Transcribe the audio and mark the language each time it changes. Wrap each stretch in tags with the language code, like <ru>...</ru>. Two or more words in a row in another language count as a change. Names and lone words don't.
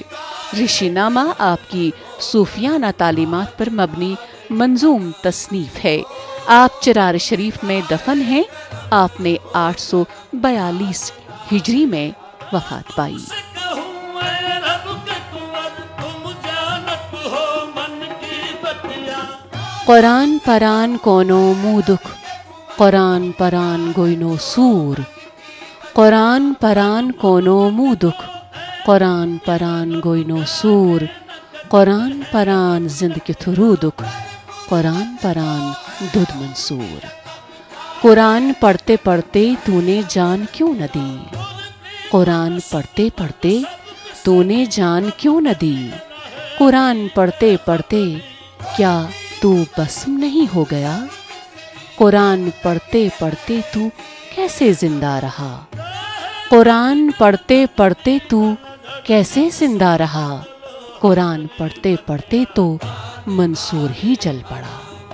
<ur>رشی نامہ آپ کی صوفیانہ تعلیمات پر مبنی منظوم تصنیف ہے. آپ چرار شریف میں دفن ہیں. آپ نے 842 ہجری میں وفات پائی.</ur> <ks>قرآن پران کونو مودک قرآن پران گوینو سور, قرآن پران کونو مودک قرآن پران گوینو سور, قرآن پران زند کے تھرودک قرآن پران دودھ منصور.</ks> <ur>قرآن پڑھتے پڑھتے تو نے جان کیوں نہ دی, قرآن پڑھتے پڑھتے تو نے جان کیوں نہ دی, قرآن پڑھتے پڑھتے کیا تو بسم نہیں ہو گیا, قرآن پڑھتے پڑھتے تو کیسے زندہ رہا, قرآن پڑھتے پڑھتے تو کیسے زندہ رہا, قرآن پڑھتے پڑھتے تو منصور ہی جل پڑا.</ur>